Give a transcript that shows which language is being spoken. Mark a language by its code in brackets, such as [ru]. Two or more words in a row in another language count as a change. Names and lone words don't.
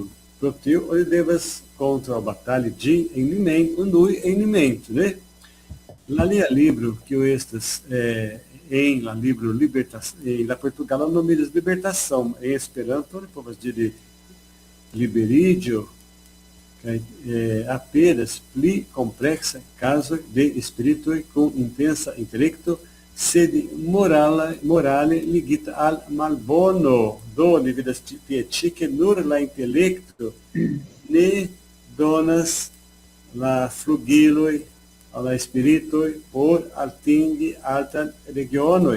[eo] Pro tio oni devas kontraŭbatali ĝin en ni mem, unui en ni mem, ĉu ne? La lia libro, que estas em la libro Libertação, em la Portugal [pt] o nome diz Libertação, [eo] em Esperanto, povas diri Liberiĝo, apenas pli kompleksa kazo de spiritoj kun intensa intelekto, sed morale ligita al malbono, do vidas tie ĉi ke nur la intelekto ne donas la flugiloj al la spiritoj por atingi altan regionoj.